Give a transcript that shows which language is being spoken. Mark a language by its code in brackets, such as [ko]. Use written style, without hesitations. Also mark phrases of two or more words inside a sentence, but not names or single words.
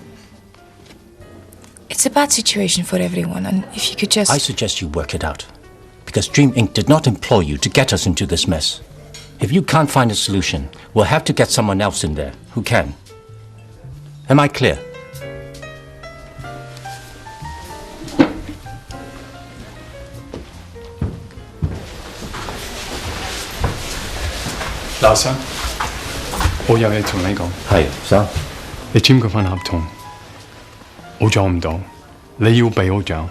[en] It's a bad situation for everyone, and if you could just... I suggest you work it out. Because Dream Inc. did not employ you to get us into this mess. If you can't find a solution, we'll have to get someone else in there who can. Am I clear? [yue] 老生，我有嘢同你講。係，生。你簽嗰份合同，我做唔到，你要俾我做。